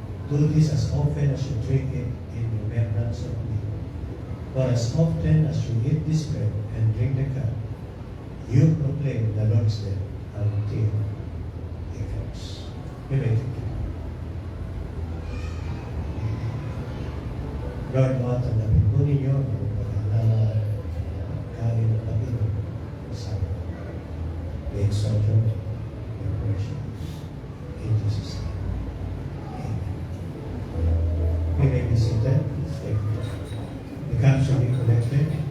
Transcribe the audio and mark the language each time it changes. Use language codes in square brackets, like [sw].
[en] Do this as often as you drink it in remembrance of me. For as often as you eat this bread and drink the cup, you proclaim the Lord's death until He comes." You may take it. [tl] Lord, mga tanggapin po ninyo ang pag-aalala kain ng Panginoon sa amin. [en] We exalt you, we worship in Jesus' name. We may be seated. The cups will be collected.